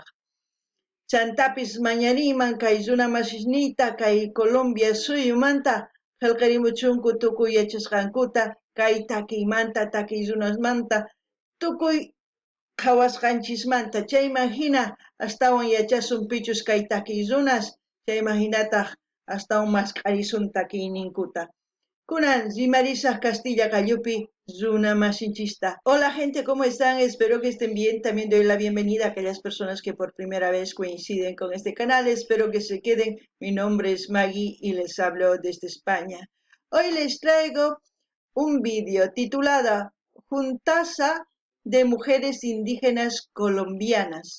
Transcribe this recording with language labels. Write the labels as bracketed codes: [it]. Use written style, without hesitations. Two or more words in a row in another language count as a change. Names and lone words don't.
[qu] Chantapis mañariyman kay runa masisniyta kay Colombia suyumanta qillqarimuchunku tukuy yachasqankuta kay takiymanta takiy runasmanta tukuy qhawasqanchismanta chayman hina astawan yachasun pichus kay takiy runas chayman hinataq astawan masq'arisun takiyninkuta. Kunan rimarisaq Castilla Callupi runa masinchista. [es] Hola gente, ¿cómo están? Espero que estén bien. También doy la bienvenida a aquellas personas que por primera vez coinciden con este canal. Espero que se queden. Mi nombre es Magui y les hablo desde España. Hoy les traigo un vídeo titulado Juntaza de Mujeres Indígenas Colombianas.